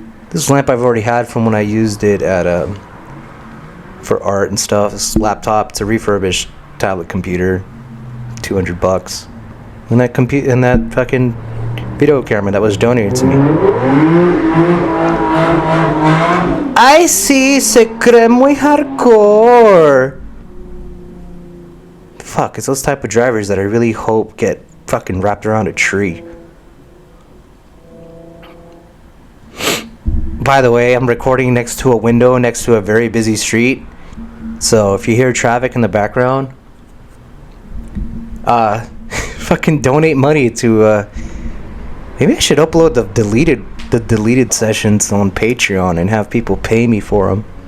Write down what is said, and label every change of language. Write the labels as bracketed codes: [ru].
[en] This lamp I've already had from when I used it at for art and stuff. This laptop, it's a refurbished tablet computer, $200. And that fucking video camera that was donated to me. I see, [es] se cree muy hardcore. [en] Fuck, it's those type of drivers that I really hope get fucking wrapped around a tree. By the way, I'm recording next to a window next to a very busy street. So if you hear traffic in the background, fucking donate money to maybe I should upload the deleted sessions on Patreon and have people pay me for them.